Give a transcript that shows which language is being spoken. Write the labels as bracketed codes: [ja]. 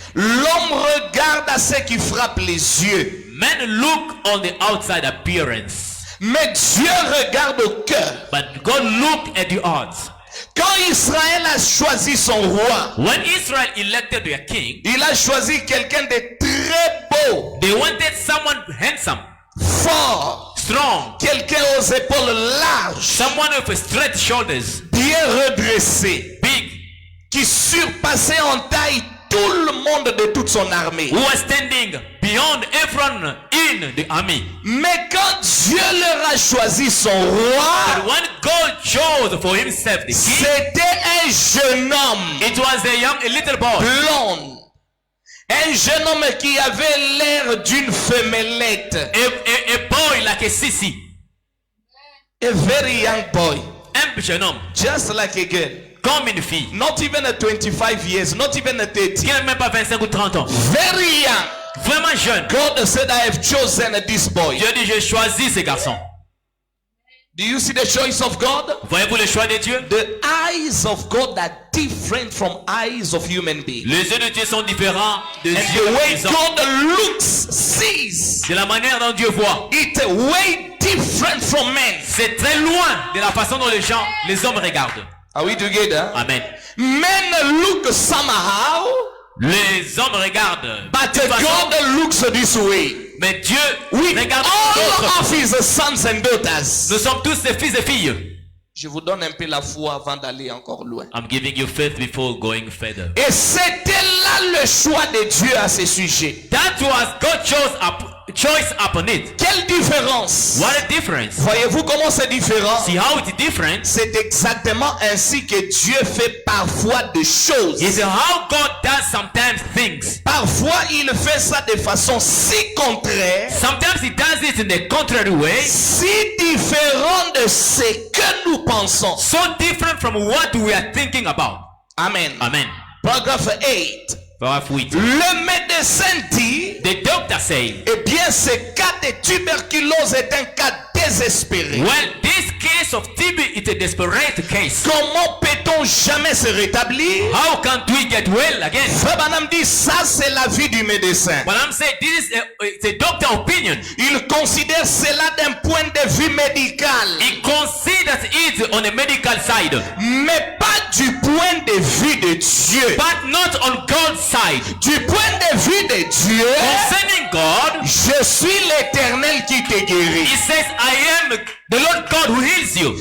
[fr] l'homme regarde à ce qui frappe les yeux, [en] men look on the outside appearance, [fr] mais Dieu regarde au cœur. [en] but God look at the heart. [fr] Quand Israël a choisi son roi, [en] When Israel elected their king, [fr] il a choisi quelqu'un de très beau, [en] they wanted someone handsome, [fr] fort, [en] strong, [fr] quelqu'un aux épaules larges, [en] someone with straight shoulders, [fr] bien redressé, [en] big, [fr] qui surpassait en taille tout le monde de toute son armée. [en] who was standing beyond everyone in the army. [fr] Mais quand Dieu leur a choisi son [en] But [fr] roi, [en] when God chose for himself the king, [fr] c'était un jeune homme [en] it was a little boy, [fr] blond, un jeune homme qui avait l'air d'une femmelette, [en] a boy like a sissy, a very young boy, [fr] un jeune homme, [en] just like a girl, [fr] comme une fille, [en] not even a 25 years, not even a 30, [fr] qui n'a même pas 25 ou 30 ans, [en] very young. [fr] vraiment jeune. [en] God said, I have chosen this boy. [fr] Dieu dit, j'ai choisi ce garçon. [en] Do you see the choice of God? [fr] Voyez-vous le choix de Dieu? [en] The eyes of God are different from eyes of human beings. [fr] Les yeux de Dieu sont différents des [en] And [fr] yeux [en] the way [fr] des hommes. [en] God looks, sees, [fr] De la manière dont Dieu voit. [en] it's way different from men. [fr] C'est très loin de la façon dont les hommes regardent. [en] Are we together? Amen. Men look somehow, [fr] Les hommes regardent. [en] but [fr] d'une façon, [en] God looks this way. [fr] mais Dieu [en] With [fr] regarde [en] all [fr] d'autres. [en] of his sons and daughters. [fr] Nous sommes tous ses fils et filles. Je vous donne un peu la foi avant d'aller encore loin. [en] I'm giving you faith before going further. [fr] Et c'était là le choix de Dieu à ce sujet. [en] That was God's choice upon it. [fr] Quelle différence? [en] What a difference. [fr] Voyez-vous comment c'est différent? [en] See how it's different? [fr] C'est exactement ainsi que Dieu fait parfois des choses. [en] It's how God does sometimes things. [fr] Parfois, il fait ça de façon si contraire, [en] Sometimes he does it in the contrary way. [fr] si différent de ce que nous pensons. [en] So different from what we are thinking about. Amen. Amen. [fr] Paragraphe 8. Paragraphe 8. Le médecin dit, [en] The doctor say, [fr] eh bien, ce cas de tuberculose est un cas désespéré. [en] well, this case of TB is a desperate case. [fr] Comment peut-on jamais se rétablir? [en] How can't we get well again? [fr] Frère Branham dit, ça c'est l'avis du médecin. [en] But I'm saying this is it's a doctor opinion. [fr] Il considère cela d'un point de vue médical, [en] He considers it on a medical side, [fr] mais pas du point de vue de Dieu. [en] but not on God's side. [fr] Du point de vue de Dieu, [en] Concerning God, [fr] je suis l'Éternel qui te guérit. [en] he says, I am the Lord God who heals you.